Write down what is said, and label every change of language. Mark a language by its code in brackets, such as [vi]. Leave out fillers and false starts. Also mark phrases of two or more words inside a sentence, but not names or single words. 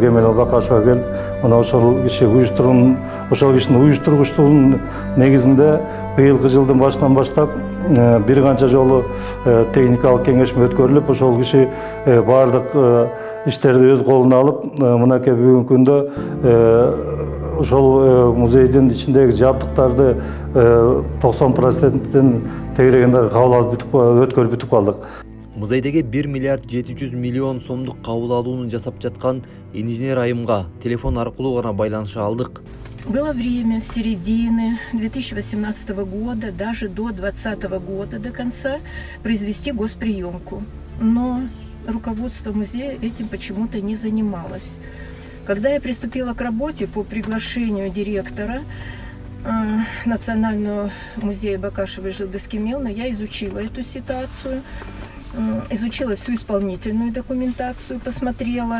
[ky] Кемелова Бакашева келип, мына ошол кишинин уюштургучтугунун негизинде быйылкы жылдын башынан баштап бир канча жолу техникалык кеңешме өткөрүлүп, ошол киши баардык иштерди өз колуна алып, мынакей бүгүнкү күндө ошол музейдин ичиндеги жабдыктарды 90%-тен тегерегинде кабыл алып өткөрүп бүтүп калдык. Музейдеги 1 миллиард 700 миллион сомдук кабыл алууну жасап жаткан инженер айымга телефон аркылуу гана байланыша алдык. [ru] Было время с середины 2018 года, даже до 2020 года до конца, произвести госприемку. Но руководство музея этим почему-то не занималось. Когда я приступила к работе по приглашению директора Национального музея Бакашевой Жылдыз Кемеловны, я изучила эту ситуацию, изучила всю исполнительную документацию, посмотрела.